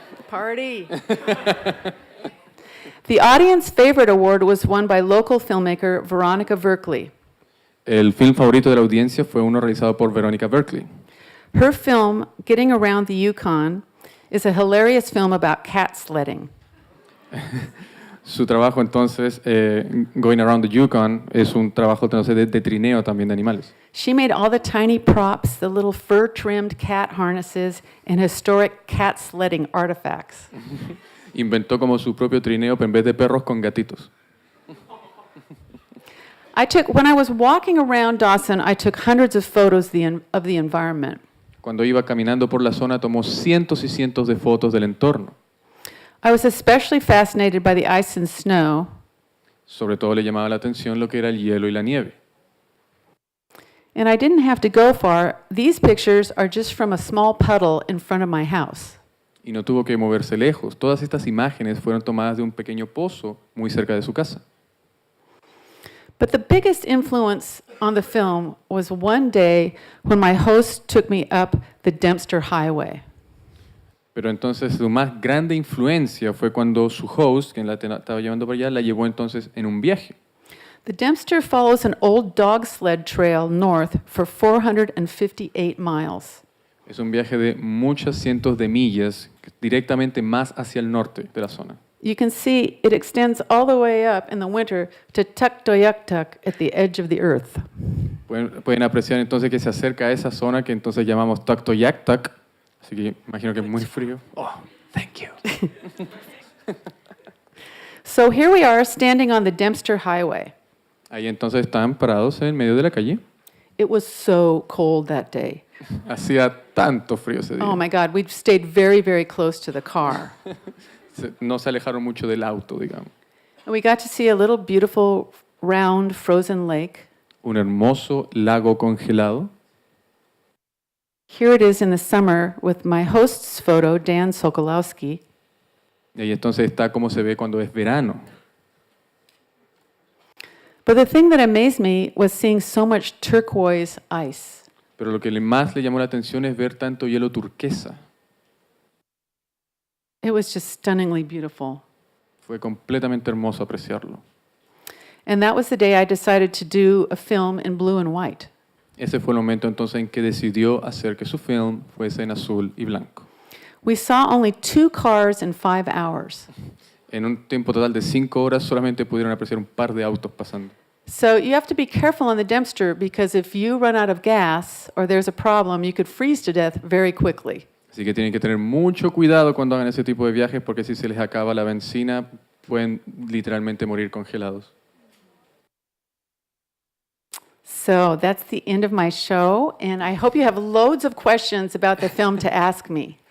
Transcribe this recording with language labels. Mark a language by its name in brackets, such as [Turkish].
[English] Party! The audience favorite award was won by local filmmaker Veronica Berkeley. [Spanish] El film favorito de la audiencia fue uno realizado por Veronica Berkeley. [English] Her film, Getting Around the Yukon, is a hilarious film about cat sledding. [Spanish] Su trabajo entonces, Going Around the Yukon, es un trabajo entonces, de trineo también de animales. [English] She made all the tiny props, the little fur-trimmed cat harnesses, and historic cat sledding artifacts. [Spanish] Inventó como su propio trineo, pero en vez de perros, con gatitos. [English] When I was walking around Dawson, I took hundreds of photos of the environment. [Spanish] Cuando iba caminando por la zona, tomó cientos y cientos de fotos del entorno. [English] I was especially fascinated by the ice and snow. [Spanish] Sobre todo le llamaba la atención lo que era el hielo y la nieve. [English] And I didn't have to go far. These pictures are just from a small puddle in front of my house. [Spanish] Y no tuvo que moverse lejos. Todas estas imágenes fueron tomadas de un pequeño pozo muy cerca de su casa. [English] But the biggest influence on the film was one day when my host took me up the Dempster Highway. [Spanish] Pero entonces su más grande influencia fue cuando su host, quien la estaba llevando para allá, la llevó entonces en un viaje. [English] The Dempster follows an old dog sled trail north for 458 miles. [Spanish] Es un viaje de muchas cientos de millas, directamente más hacia el norte de la zona. [English] You can see it extends all the way up in the winter to Tuktoyaktuk at the edge of the earth. [Spanish] Pueden apreciar entonces que se acerca a esa zona que entonces llamamos Tuktoyaktuk, así que imagino que es muy frío. [English] Oh, thank you. So here we are standing on the Dempster Highway. [Spanish] Ahí entonces están parados en medio de la calle. [English] It was so cold that day. [Spanish] Hacía tanto frío ese día. [English] Oh my God, we stayed very, very close to the car. [Spanish] No se alejaron mucho del auto, digamos. [English] And we got to see a little beautiful round frozen lake. [Spanish] un hermoso lago congelado. [English] Here it is in the summer with my host's photo, Dan Sokolowski. [Spanish] Y ahí entonces está como se ve cuando es verano. [English] But the thing that amazed me was seeing so much turquoise ice. [Spanish] Pero lo que más le llamó la atención es ver tanto hielo turquesa. [English] It was just stunningly beautiful. [Spanish] Fue completamente hermoso apreciarlo. [English] And that was the day I decided to do a film in blue and white. [Spanish] Ese fue el momento entonces en que decidió hacer que su film fuese en azul y blanco. [English] We saw only 2 cars in 5 hours. [Spanish] En un tiempo total de 5 horas solamente pudieron apreciar un par de autos pasando. [English] So you have to be careful on the Dempster because if you run out of gas or there's a problem, you could freeze to death very quickly. [Spanish] Así que tienen que tener mucho cuidado cuando hagan ese tipo de viajes porque si se les acaba la benzina pueden literalmente morir congelados. [English] So that's the end of my show, and I hope you have loads of questions about the film to ask me.